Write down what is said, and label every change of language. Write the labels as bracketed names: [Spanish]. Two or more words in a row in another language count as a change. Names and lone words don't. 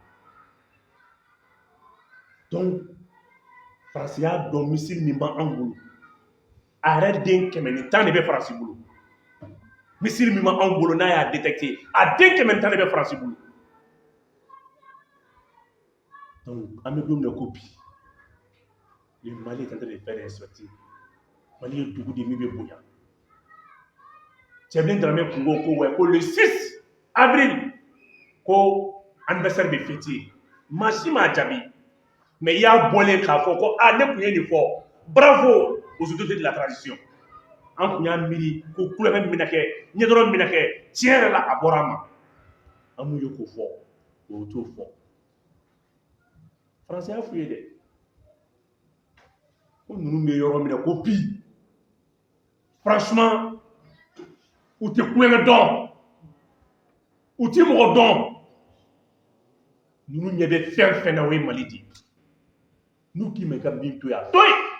[Bambara] donc Faransi y'a dɔn missile min b'an bolo a yɛrɛ den 110 de bɛ Faransi bolo missile min b'an bolo n'a y'a détecté a den 110 de bɛ Faransi bolo donc an bɛ don min na ko bi [French] le Mali est en train de faire des sorties [Bambara] Mali ye dugu de min bɛ bonya Cɛbilen Dramé kun ko ko ko [French] le 6 avril [Bambara] ko anniversaire bɛ fêter maa si m'a jaabi mais i y'a bɔlen k'a fɔ ko ne kun ye nin fɔ [French] bravo aux autorités de la transition [Bambara] an kun y'a miiri ko kulonkɛ min bɛna kɛ ɲɛdɔrɔ min bɛna kɛ tiɲɛ yɛrɛ la a bɔra a ma an m'u ye k'o fɔ o t'o fɔ Faransi y'a f'u ye dɛ ko ninnu bɛ yɔrɔ min na ko bi franchement u tɛ kulonkɛ dɔn u tɛ mɔgɔ dɔn ninnu ɲɛ bɛ fɛn fɛn na o ye Mali de ye n'u k'i ma i ka min to yan to yen